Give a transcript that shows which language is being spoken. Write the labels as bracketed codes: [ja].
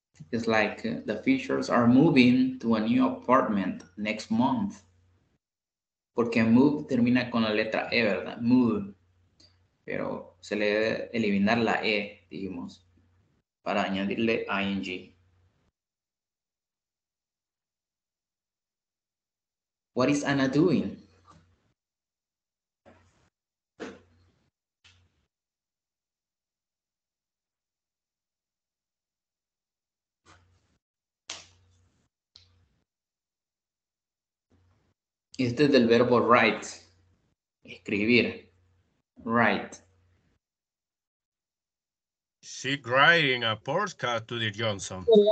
[en] It's like the Fishers are moving to a new apartment next month. [es] Porque move termina con la letra E, ¿verdad? Move. Pero se le debe eliminar la E, dijimos, para añadirle ing. [en] What is Anna doing? [es] Este es del verbo write, escribir. [en] Write. She writing a postcard to the Johnson.